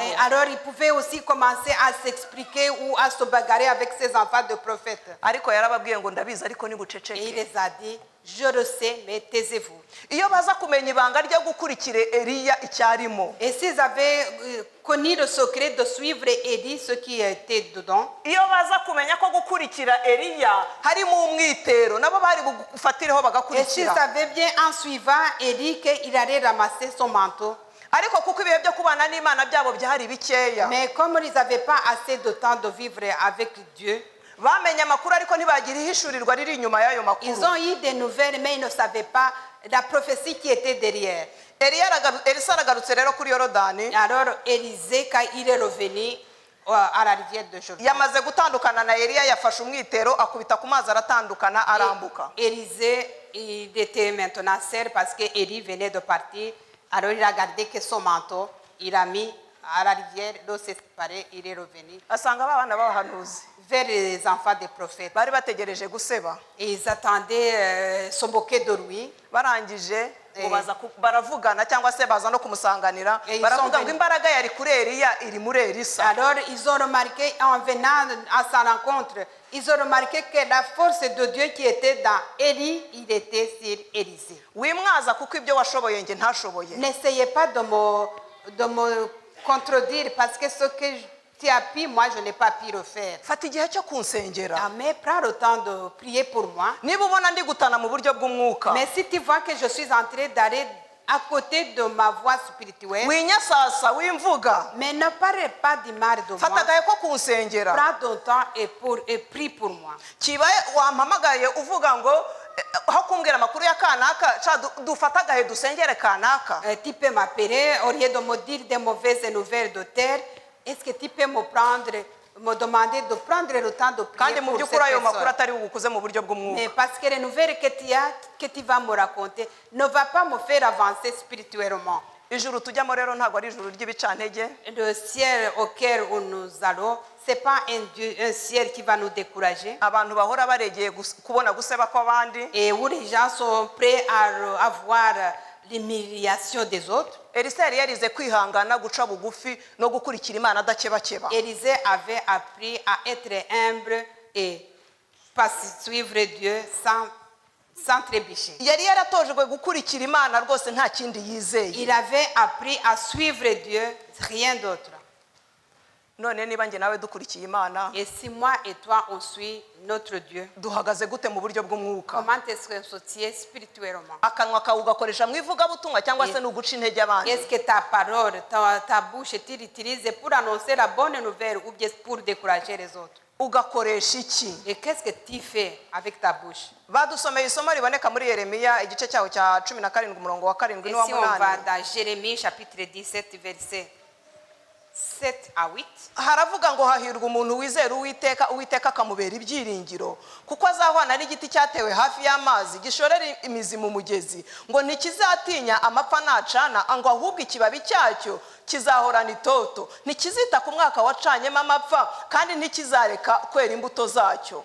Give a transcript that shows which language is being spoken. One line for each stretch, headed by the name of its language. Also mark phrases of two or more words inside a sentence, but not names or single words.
French: Et alors il pouvait aussi commencer à s'expliquer ou à se bagarrer avec ses enfants de prophètes.
Kinyarwanda: Ariko yarababwiye ngo ndabizi ariko
French: Et il
Kinyarwanda: nibuceceke.
French: les a dit, je le sais, mais taisez-vous.
Kinyarwanda: Iyo baza kumenya ibanga ryo gukurikira Eliya icyarimo.
French: Et s'ils avaient connu le secret de suivre Élie, ce qui était dedans,
Kinyarwanda: Iyo baza kumenya ko gukurikira Eliya harimo umwitero nabo bari bufatireho
French: et s'ils
Kinyarwanda: bagakurikira.
French: savaient bien en suivant Élie qu'il allait ramasser son manteau,
Kinyarwanda: Ariko kuko ibihe byo kubana n'Imana byabo byari bikeya.
French: mais comme ils n'avaient pas assez de temps de vivre avec Dieu,
Kinyarwanda: Bamenye amakuru ariko ntibagira ihishurirwa riri inyuma y'ayo
French: ils
Kinyarwanda: makuru.
French: ont eu des nouvelles, mais ils ne savaient pas la prophétie qui était derrière.
Kinyarwanda: Elisa aragarutse rero kuri Yorodani.
French: Alors Élisée, quand il est revenu à la rivière de Jourdain,
Kinyarwanda: Yamaze gutandukana na Eliya yafashe umwitero akubita ku mazi aratandukana arambuka.
French: Élisée, il était maintenant seul parce que Élie venait de partir. Alors il a gardé que son manteau, il a mis à la rivière, l'eau s'est séparée, il est revenu
Kinyarwanda: Asanga abana b'abahanuzi
French: vers les enfants des prophètes.
Kinyarwanda: bari bategereje guseba.
French: Et ils attendaient se moquer de lui.
Kinyarwanda: Barangije ngo baravugana cyangwa se baza no kumusanganira baravuga ngo imbaraga yari kuri Eliya iri muri Elisa.
French: Alors ils ont remarqué, en venant à sa rencontre, ils ont remarqué que la force de Dieu qui était dans Élie, il était sur Élisée.
Kinyarwanda: Wimwaza kuko ibyo washoboye nge ntashoboye.
French: N'essayez pas de me contredire parce que ce que tu as pu, moi je n'ai pas pu le faire.
Kinyarwanda: Fata igihe cyo kunsengera.
French: Mais prends le temps de prier pour moi.
Kinyarwanda: Niba ubona ndi gutana mu buryo bw'umwuka
French: Mais si tu vois que je suis en train d'aller à côté de ma voix spirituelle,
Kinyarwanda: winyasasa wimvuga
French: mais ne parle pas du mal de
Kinyarwanda: fata
French: moi.
Kinyarwanda: agahe ko kunsengera.
French: Prends ton temps et prie pour moi.
Kinyarwanda: Kibaye wampamagaye uvuga ngo aho kumbwira amakuru ya kanaka dufata agahe dusengere kanaka.
French: Tu peux m'appeler au lieu de me dire des mauvaises nouvelles de terre. Est-ce que tu peux me demander de prendre le temps de prier
Kinyarwanda: Kandi mu
French: pour cette
Kinyarwanda: by'ukuri ayo makuru
French: personne?
Kinyarwanda: atari bugukuze mu buryo bw'umwuka.
French: Mais parce que les nouvelles que tu as, que tu vas me raconter, ne va pas me faire avancer spirituellement.
Kinyarwanda: Ijuru tujyamo rero ntabwo ari ijuru ry'ibicantege.
French: Le ciel auquel nous allons, ce n'est pas un ciel qui va nous décourager.
Kinyarwanda: Abantu bahora baregeye kubona guseba kw'abandi.
French: Et où les gens sont prêts à voir l'humiliation des autres.
Kinyarwanda: Elisa yari yarize kwihangana guca bugufi no gukurikira Imana adakebakeba.
French: Élisée avait appris à être humble et pas suivre Dieu sans trébucher.
Kinyarwanda: Yari yaratojwe gukurikira Imana rwose nta kindi yizeye.
French: Il avait appris à suivre Dieu, rien d'autre.
Kinyarwanda: None niba nge nawe dukurikiye Imana
French: Et si moi et toi on suit notre Dieu,
Kinyarwanda: duhagaze gute mu buryo bw'umwuka?
French: comment est-ce qu'on se tient spirituellement?
Kinyarwanda: Akanwa kawe ugakoresha mu ivugabutumwa cyangwa se n'uguca intege abandi?
French: Est-ce que ta parole, ta bouche, tu l'utilises pour annoncer la bonne nouvelle ou bien pour décourager les autres?
Kinyarwanda: Ugakoresha iki?
French: Et qu'est-ce que tu fais avec ta bouche?
Kinyarwanda: Badusomeye isomo riboneka muri Yeremiya igice cyaho cya 17 umurongo wa 7
French: Et
Kinyarwanda: n'uwa
French: si on va
Kinyarwanda: 8.
French: dans Jérémie chapitre 17 verset 7 à 8,
Kinyarwanda: Haravuga ngo hahirwa umuntu wizera Uwiteka akamubera ibyiringiro kuko azahwana n'igiti cyatewe hafi y'amazi gishorera imizi mu mugezi ngo ntikizatinya amapfa nacana ngo ahubwo ikibabi cyacyo kizahorana itoto ntikizita ku mwaka wacanyemo amapfa kandi ntikizareka kwera imbuto zacyo.